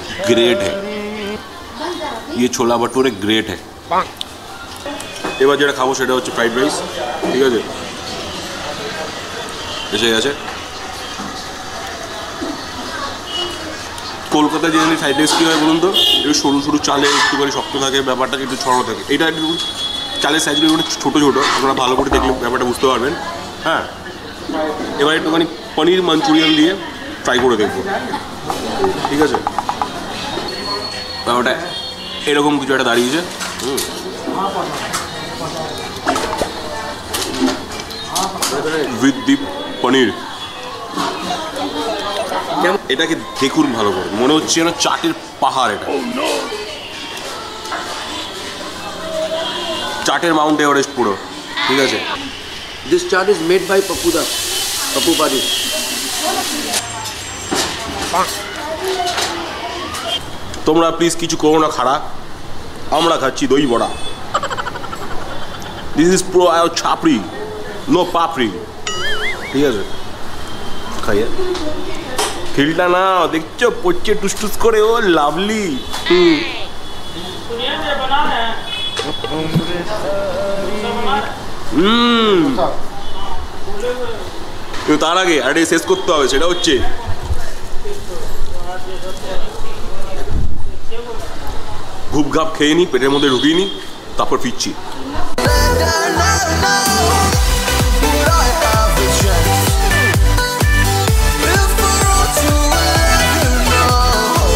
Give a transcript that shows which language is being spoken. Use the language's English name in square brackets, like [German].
[Bangla] Great হ্যাঁ [Hindi] ये छोला bhature, great है। [Bangla] এবার যেটা খাবো সেটা হচ্ছে ফ্রাইড রাইস, ঠিক আছে? এসে গেছে। কলকাতায় জেনারেলি ফ্রাইড রাইস কী হয় বলুন তো, একটু সরু সরু চালে একটুখানি শক্ত থাকে, ব্যাপারটা একটু ছড়ানো থাকে। এটা একটু চালের সাইজগুলো একটু ছোটো ছোটো, আপনারা ভালো করে দেখলে ব্যাপারটা বুঝতে পারবেন। হ্যাঁ, এবার একটুখানি পনির মাঞ্চুরিয়ান দিয়ে ট্রাই করে দেখবো, ঠিক আছে? ব্যাপারটা এরকম কিছু একটা দাঁড়িয়েছে। উইথ দি পনির, এটাকে দেখুন ভালো করে, মনে হচ্ছে যেন চাটের পাহাড়। এটা চাটের মাউন্ট এভারেস্ট পুরো, ঠিক আছে? [English] This chart is made by Pappu Padi. [Bangla] তোমরা প্লিজ কিছু করো না খাড়া, আমরা খাচ্ছি দই বড়া। [English] this is pro ছাপড়ি, no পাপড়ি, [Bangla] ঠিক আছে? খাইয়ে খিলটা না দেখছো পড়ছে টুসটুস করে, ও লাভলি। তার আগে আরে শেষ করতে হবে, সেটা হচ্ছে ঘুপঘাপ খেয়ে নি, পেটের মধ্যে ঢুকিয়ে নি, তারপর ফিরছি। [English] If I wrote you a letter now,